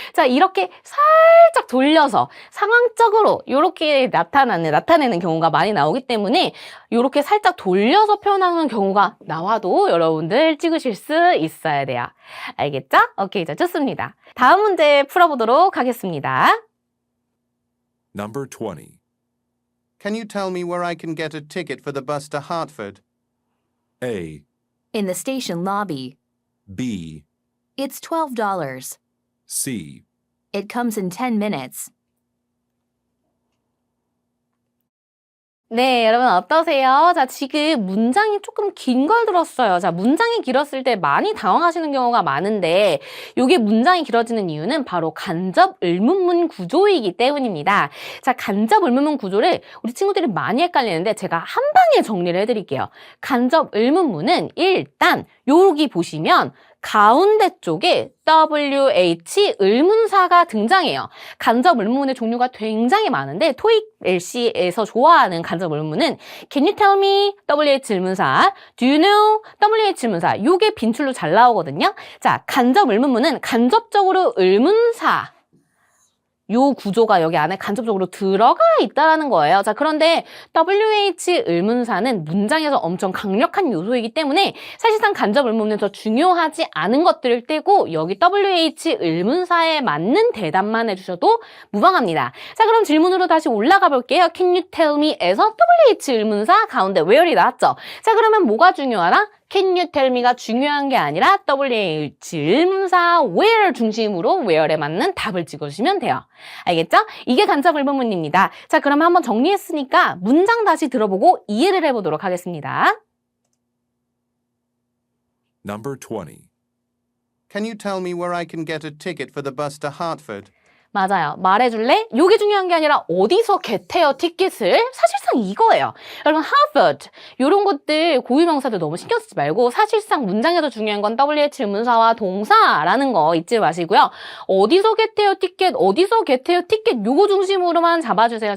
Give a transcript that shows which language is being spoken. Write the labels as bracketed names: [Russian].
[Korean] 자, 이렇게 살짝 돌려서 상황적으로 이렇게 나타내는 경우가 많이 나오기 때문에 이렇게 살짝 돌려서 표현하는 경우가 나와도 여러분들 찍으실 수 있어야 돼요. 알겠죠? 오케이, 자, 좋습니다. 다음 문제 풀어보도록 하겠습니다. [English] Number 20. Can you tell me where I can get a ticket for the bus to Hartford? A, In the station lobby. B, It's $12. C. It comes in 10 minutes. [Korean] 네, 여러분 어떠세요? 자, 지금 문장이 조금 긴 걸 들었어요. 자, 문장이 길었을 때 많이 당황하시는 경우가 많은데 이게 문장이 길어지는 이유는 바로 간접 의문문 구조이기 때문입니다. 자, 간접 의문문 구조를 우리 친구들이 많이 헷갈리는데 제가 한 방에 정리를 해드릴게요. 간접 의문문은 일단 여기 보시면 가운데 쪽에 WH 의문사가 등장해요. 간접 의문문의 종류가 굉장히 많은데 토익 LC에서 좋아하는 간접 의문문은 [English] Can you tell me? WH 의문사, Do you know? [Korean] WH 의문사. 요게 빈출로 잘 나오거든요. 자, 간접 의문문은 간접적으로 의문사 요 구조가 여기 안에 간접적으로 들어가 있다라는 거예요. 자, 그런데 WH 의문사는 문장에서 엄청 강력한 요소이기 때문에 사실상 간접 의문문은 더 중요하지 않은 것들을 떼고 여기 WH 의문사에 맞는 대답만 해주셔도 무방합니다. 자, 그럼 질문으로 다시 올라가 볼게요. [English] Can you tell me [Korean] 에서 WH 의문사 가운데 where이 나왔죠? 자, 그러면 뭐가 중요하다? [English] Can you tell me [Korean] 가 중요한 게 아니라 WH 의문사 where 중심으로 where에 맞는 답을 찍어주시면 돼요. 알겠죠? 이게 간접 의문문입니다. 자, 그러면 한번 정리했으니까 문장 다시 들어보고 이해를 해보도록 하겠습니다. [English] Number 20. Can you tell me where I can get a ticket for the bus to Hartford? [Korean] 맞아요. 말해줄래? 요게 중요한 게 아니라 어디서 겟해요 티켓을? 사실상 이거예요. 여러분 Harvard 요런 것들 고유명사들 너무 신경 쓰지 말고 사실상 문장에서 중요한 건 WH 의문사와 동사라는 거 잊지 마시고요. 어디서 겟해요 티켓, 어디서 겟해요 티켓 요거 중심으로만 잡아주세요.